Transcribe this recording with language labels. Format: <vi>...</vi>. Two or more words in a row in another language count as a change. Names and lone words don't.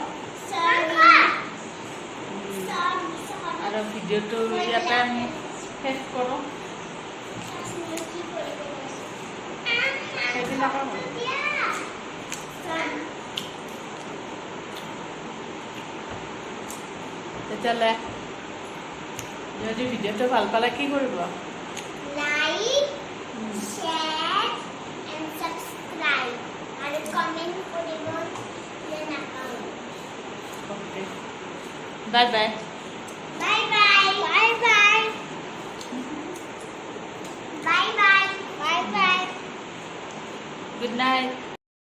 <as>আৰু ভিডিঅ'টো ইয়াতে আমি শেষ কৰোঁ। সেইবিলাকৰ তেতিয়াহ'লে যদি ভিডিঅ'টো ভাল পালে কি কৰিব?</as> <en>Like, share, and subscribe. And comment</en> <as>কৰিব নাপাহৰিব।</as> <en>Okay. Bye bye. Bye bye. Bye bye. Bye bye. Bye bye. Good night.</en>